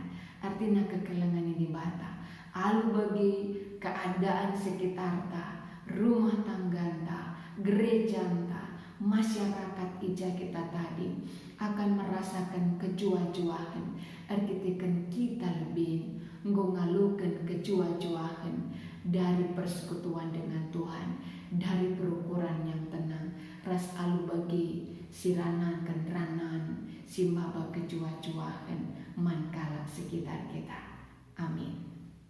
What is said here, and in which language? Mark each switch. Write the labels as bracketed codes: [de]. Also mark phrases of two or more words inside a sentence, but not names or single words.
[id] Artinya kekelengan ini bata. [btx] Alu bagi [id] keadaan sekitar ta, rumah tangga ta, gereja ta, masyarakat ija kita tadi akan merasakan kejuah-juahan. Artikan kita lebih ngalukan kejuah-juahan dari persekutuan dengan Tuhan, dari perukuran yang tenang. [btx] Ras alu bagi si ranan, simbaba kejua-juahan mankala sekitar kita. Amin.